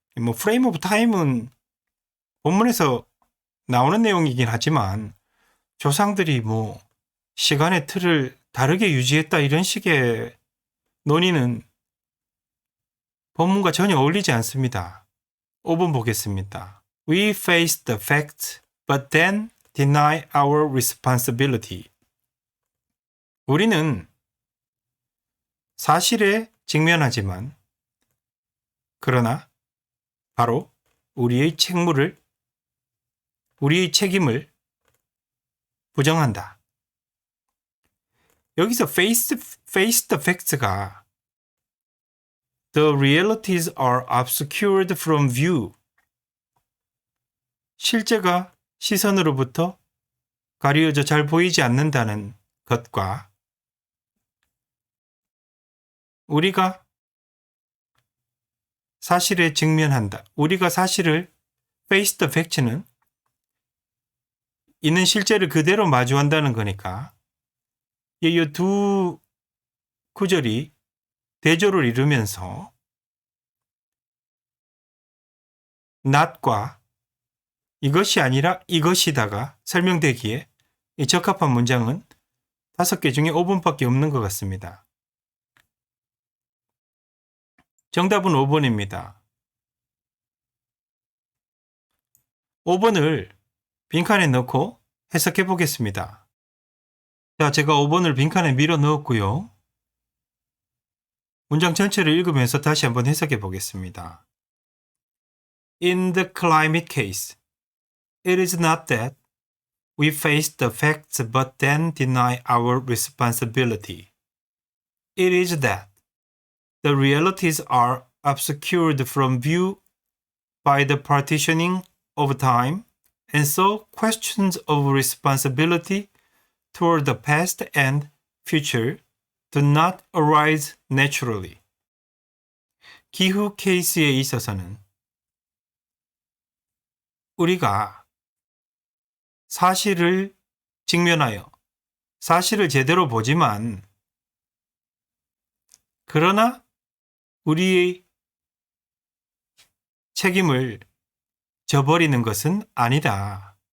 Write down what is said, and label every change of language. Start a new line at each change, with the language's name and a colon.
Korean: frame of time은 본문에서 나오는 내용이긴 하지만 조상들이 시간의 틀을 다르게 유지했다 이런 식의 논의는 본문과 전혀 어울리지 않습니다. 5번 보겠습니다.
English: We face the facts, but then deny our responsibility.
Korean: 우리는 사실에 직면하지만 그러나 바로 우리의 책임을 부정한다. 여기서
English: face the facts가 The realities are obscured from view.
Korean: 실제가 시선으로부터 가려져 잘 보이지 않는다는 것과 우리가 사실에 직면한다. 우리가 사실을
English: face the facts
Korean: 는 있는 실제를 그대로 마주한다는 거니까 이 두 구절이 대조를 이루면서 not과 이것이 아니라 이것이다가 설명되기에 이 적합한 문장은 5개 중에 5번밖에 없는 것 같습니다. 정답은 5번입니다. 5번을 빈칸에 넣고 해석해 보겠습니다. 자, 제가 5번을 빈칸에 밀어 넣었고요. 문장 전체를 읽으면서 다시 한번 해석해 보겠습니다.
English: In the climate case, it is not that we face the facts but then deny our responsibility. It is that the realities are obscured from view by the partitioning of time, and so questions of responsibility toward the past and future do not arise naturally.
Korean: 기후 케이스에 있어서는 우리가 사실을 직면하여 사실을 제대로 보지만 그러나 우리의 책임을 져버리는 것은 아니다.